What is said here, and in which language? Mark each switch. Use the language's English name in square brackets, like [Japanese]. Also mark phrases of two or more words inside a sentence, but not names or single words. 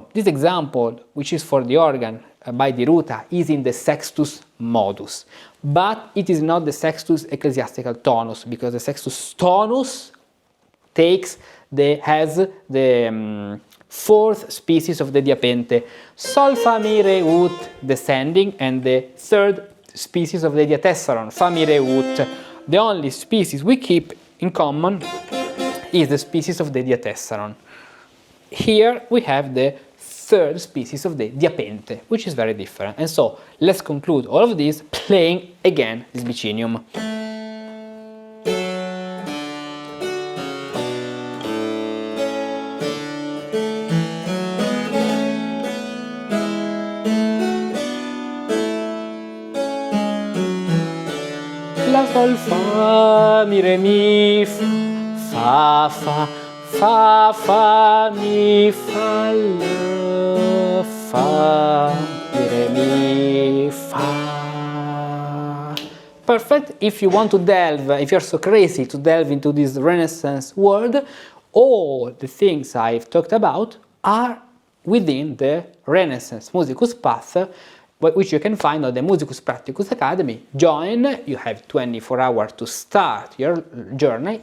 [English] This example, which is for the organ by Di Ruta, is in the [Latin] Sextus Modus, [English] but it is not the Sextus Ecclesiastical Tonus, because the [Latin] Sextus Tonus [English] has the fourth species of the diapente, Sol, Fa, Mi, Re, Ut, descending, and the third species of the diatessaron, Fa, Mi, Re, Ut. The only species we keep in common is the species of the diatessaron. Here we have the third species of the diapente, which is very different. And so let's conclude all of this playing again this bicinium. La, sol, fa, mi, re, mi, fa, fa. Fa, fa, mi, fa, la, fa, mi, re, mi, fa. Perfect. If you want to delve, if you're so crazy to delve into this Renaissance world, all the things I've talked about are within the Renaissance Musicus path, which you can find on the Musicus Practicus Academy. Join, you have 24 hours to start your journey.